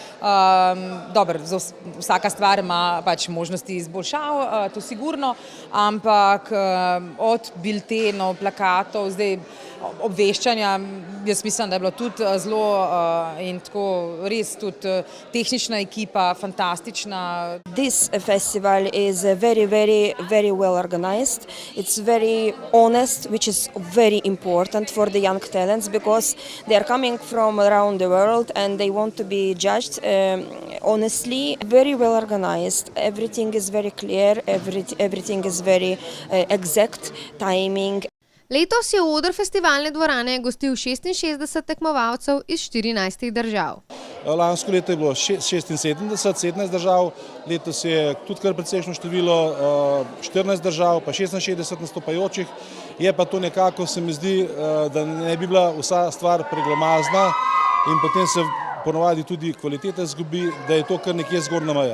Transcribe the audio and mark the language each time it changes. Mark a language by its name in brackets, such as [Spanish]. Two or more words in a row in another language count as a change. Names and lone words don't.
[Slovenian] Dobro, vsaka stvar ima pač možnosti izboljšav, to sigurno, ampak od biltenov, plakatov, zdaj obveščanja, jaz mislim, da je bilo tudi zelo in tako res tudi tehnična ekipa fantastična. [English] This festival is very well organized. It's very honest, which is very important for the young talents because they are coming from around the world and they want to be judged honestly. Very well organized. Everything is very clear. Everything is very exact timing. [Slovenian] Letos je oder festivalne dvorane gostil 66 tekmovalcev iz 14 držav. Lansko leto je bilo 17 držav, letos je tudi kar precejšnjo število 14 držav, pa 66 nastopajočih. Je pa to nekako, se mi zdi, da ne bi bila vsa stvar preglomazna in potem se ponovadi tudi kvaliteta izgubi, da je to kar nekje zgornja meja.